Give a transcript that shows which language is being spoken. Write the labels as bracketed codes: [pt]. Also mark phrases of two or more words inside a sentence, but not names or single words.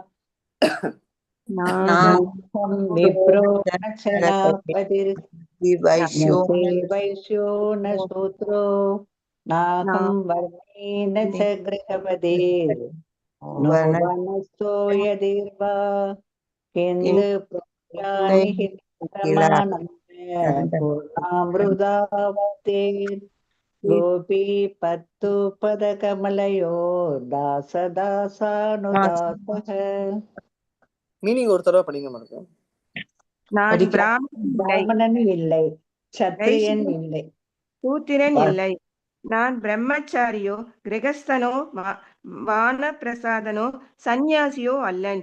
[sa] विप्रो न च वैश्यो न शूद्रो नाहं वर्णी न च गृहपदे नो वनस्थो यदिर्वा। किन्तु प्रोद्यानिहित परमानंद पूर्णामृताप्ते गोपी पत्तु पद कमलयोर्दासदासानुदासः। [ta] மீனிங் ஒரு தடவை படிங்க மாதிரி நான் பிராமணன் இல்லை, சத்திரியன் இல்லை, சூத்திரன் இல்லை, நான் பிரம்மச்சாரியோ கிரகஸ்தனோ வானப்பிரசாதனோ சந்நியாசியோ அல்லன்.